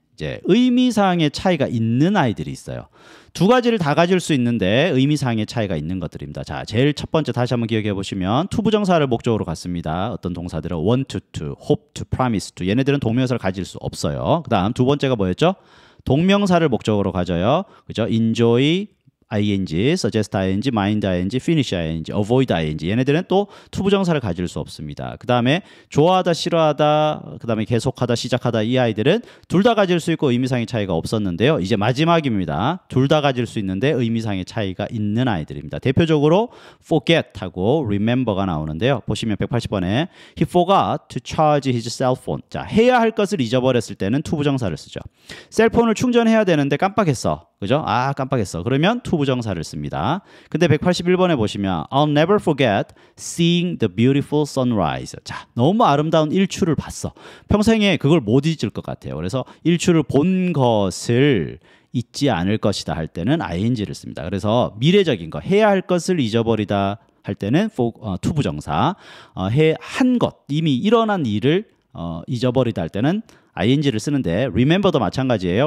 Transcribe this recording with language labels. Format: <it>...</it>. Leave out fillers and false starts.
<ko>이제 의미상의 차이가 있는 아이들이 있어요. 두 가지를 다 가질 수 있는데 의미상의 차이가 있는 것들입니다. 자, 제일 첫 번째 다시 한번 기억해 보시면 투부정사를 목적으로 갖습니다. 어떤 동사들은 want to, hope to, promise to 얘네들은 동명사를 가질 수 없어요. 그 다음 두 번째가 뭐였죠? 동명사를 목적으로 가져요. 그죠?</ko> <en>enjoy ing, suggest ing, mind ing, finish ing, avoid ing</en> <ko>얘네들은 또 투부정사를 가질 수 없습니다. 그 다음에 좋아하다, 싫어하다, 그 다음에 계속하다, 시작하다 이 아이들은 둘 다 가질 수 있고 의미상의 차이가 없었는데요. 이제 마지막입니다. 둘 다 가질 수 있는데 의미상의 차이가 있는 아이들입니다. 대표적으로 forget하고 remember가 나오는데요. 보시면 180번에</ko> <en>He forgot to charge his cell phone.</en> <ko>자, 해야 할 것을 잊어버렸을 때는 투부정사를 쓰죠. 셀폰을 충전해야 되는데 깜빡했어. 그죠? 깜빡했어. 그러면 투부정사를 씁니다. 근데 181번에 보시면</ko> <en>I'll never forget seeing the beautiful sunrise.</en> <ko>자, 너무 아름다운 일출을 봤어. 평생에 그걸 못 잊을 것 같아요. 그래서 일출을 본 것을 잊지 않을 것이다 할 때는 ing를 씁니다. 그래서 미래적인 거, 해야 할 것을 잊어버리다 할 때는 투부정사, 한 것, 이미 일어난 일을 잊어버리다 할 때는 ing를 쓰는데 remember도 마찬가지예요.</ko>